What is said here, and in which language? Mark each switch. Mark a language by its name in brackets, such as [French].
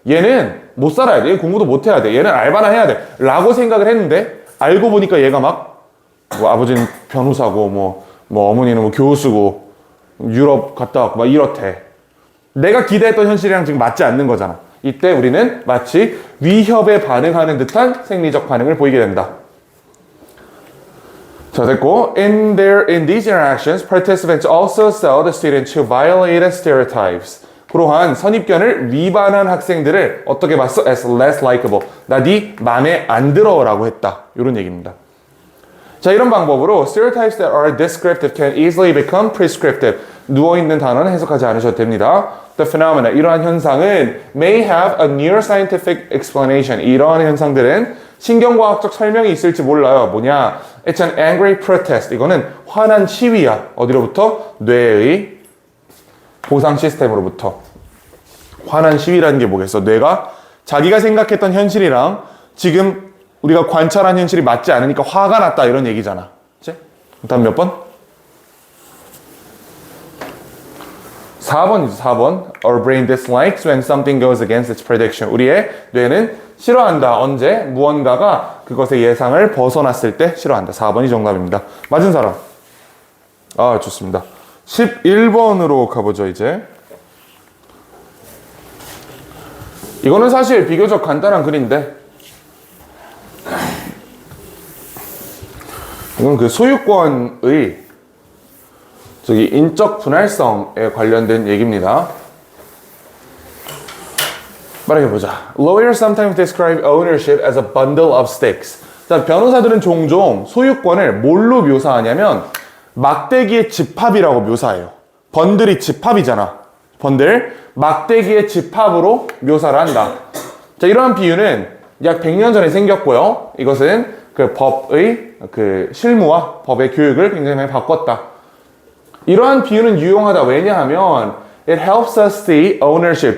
[Korean] 얘는 못 살아야 돼. 얘는 공부도 못 해야 돼. 얘는 알바나 해야 돼. 라고 생각을 했는데 알고 보니까 얘가 막 뭐 아버지는 변호사고 뭐 어머니는 뭐 교수고 유럽 갔다 왔고 막 이렇대. 내가 기대했던 현실이랑 지금 맞지 않는 거잖아. 이때 우리는 마치 위협에 반응하는 듯한 생리적 반응을 보이게 된다. 자, 됐고, [English] in these interactions, participants also saw the students who violated stereotypes. [Korean] 그러한 선입견을 위반한 학생들을 어떻게 봤어? [English] As less likable. [Korean] 나 네 맘에 안 들어라고 했다. 이런 얘기입니다. 자, 이런 방법으로 [English] stereotypes that are descriptive can easily become prescriptive. [Korean] 누워있는 단어는 해석하지 않으셔도 됩니다. [English] The phenomena, [Korean] 이러한 현상은 [English] may have a neuroscientific explanation. [Korean] 이러한 현상들은 신경과학적 설명이 있을지 몰라요. 뭐냐? [English] It's an angry protest. [Korean] 이거는 화난 시위야. 어디로부터? 뇌의 보상 시스템으로부터. 화난 시위라는 게 뭐겠어? 뇌가 자기가 생각했던 현실이랑 지금 우리가 관찰한 현실이 맞지 않으니까 화가 났다 이런 얘기잖아. 그치? 다음 몇 번? 4번이죠. 4번. [English] Our brain dislikes when something goes against its prediction. [Korean] 우리의 뇌는 싫어한다. 언제? 무언가가 그것의 예상을 벗어났을 때 싫어한다. 4번이 정답입니다. 맞은 사람? 좋습니다. 11번으로 가보죠, 이제. 이거는 사실 비교적 간단한 글인데, 이건 그 소유권의 인적 분할성에 관련된 얘기입니다. 빠르게 보자. [English] Lawyers sometimes describe ownership as a bundle of sticks. [Korean] 자, 변호사들은 종종 소유권을 뭘로 묘사하냐면 막대기의 집합이라고 묘사해요. 번들이 집합이잖아. 번들. 막대기의 집합으로 묘사를 한다. 자, 이러한 비유는 약 100년 전에 생겼고요. 이것은 그 법의 그 실무와 법의 교육을 굉장히 많이 바꿨다. 이러한 비유는 유용하다. 왜냐하면 [English] it helps us see ownership.